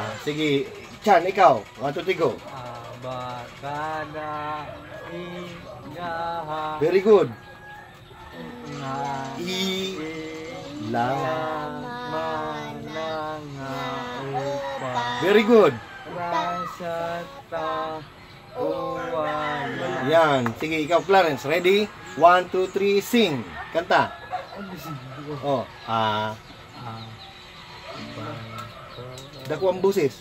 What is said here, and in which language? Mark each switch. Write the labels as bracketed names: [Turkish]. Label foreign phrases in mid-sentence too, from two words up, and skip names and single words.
[Filipino] Sige, Chan, ikaw. 1, 2, 3, go. Abakada igaha. [English] Very good. Nga ilamana nga opa Very good. rasata uwaya. [Filipino] Yan. Sige, ikaw, Clarence. Ready? 1, 2, 3, sing. Kanta. [Hiligaynon] Oh, dako ang busis.